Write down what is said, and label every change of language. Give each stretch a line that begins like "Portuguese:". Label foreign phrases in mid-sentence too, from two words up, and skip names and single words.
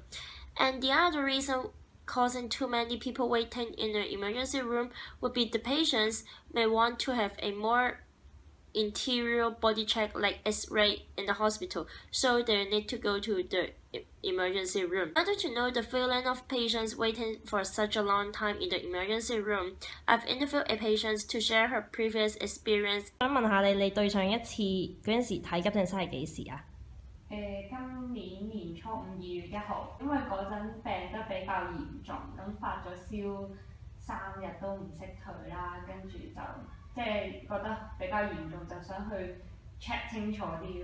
English: And the other reason causing too many people waiting in the emergency room would be the patients may want to have a more interior body check like X-ray in the hospital, so they need to go to the emergency room. In order to know the feeling of patients waiting for such a long time in the emergency room, I've interviewed a patient to share her previous experience.
Cantonese: 想問下你對上一次嗰陣時睇急症室係幾時啊？今年年初5、2月1號，因為嗰陣病得比較嚴重，咁發咗燒3日都唔識退啦，跟住就即係覺得比較嚴重，就想去 check 清楚啲。